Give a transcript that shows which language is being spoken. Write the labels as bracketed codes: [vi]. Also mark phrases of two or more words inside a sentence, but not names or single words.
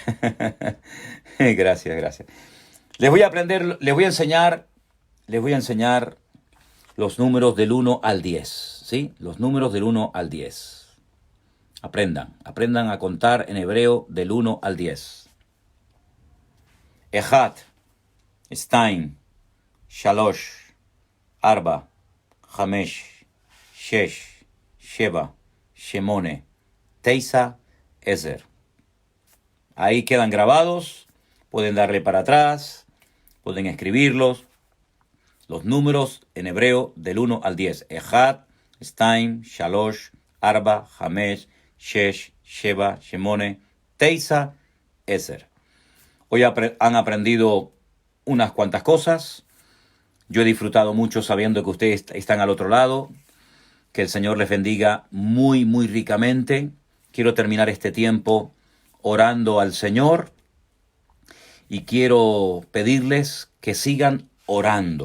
[es] Gracias. Les voy a enseñar los números del 1 al 10, ¿sí? Los números del 1 al 10. Aprendan a contar en hebreo del 1 al 10. [he] אחד, שתיים, שלוש, ארבע, חמש, שש, שבע, שמונה, תשע, עשר. [es] Ahí quedan grabados, pueden darle para atrás, pueden escribirlos. Los números en hebreo del 1 al 10. [he] אחד, שתיים, שלוש, ארבע, חמש, שש, שבע, שמונה, תשע, עשר. [es] Hoy han aprendido unas cuantas cosas. Yo he disfrutado mucho sabiendo que ustedes están al otro lado. Que el Señor les bendiga muy, muy ricamente. Quiero terminar este tiempo orando al Señor y quiero pedirles que sigan orando.